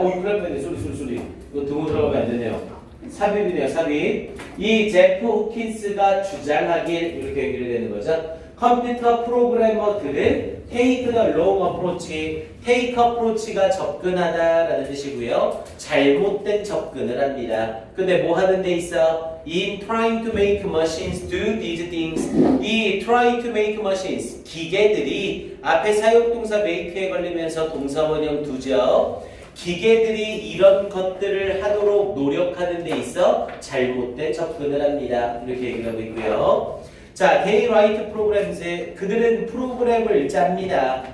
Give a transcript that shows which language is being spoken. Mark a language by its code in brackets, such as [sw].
[ko] 그러면 소리. 이거 등으로 들어가면 안 되네요. 삽입이네요, 삽입. 이 제프 호킨스가 주장하길, 이렇게 얘기를 되는 거죠. 컴퓨터 프로그래머들은 [en] take the wrong approach, take approach [ko] 가 접근하다라는 뜻이고요. 잘못된 접근을 합니다. 근데 뭐 하는 데 있어? [en] In trying to make machines do these things. [ko] 이 [en] trying to make machines, [ko] 기계들이 앞에 사용동사 make에 걸리면서 동사원형 두죠. 기계들이 이런 것들을 하도록 노력하는 데 있어 잘못된 접근을 합니다. 이렇게 얘기를 하고 있고요. 자, [en] they write programs, [ko] 그들은 프로그램을 짭니다.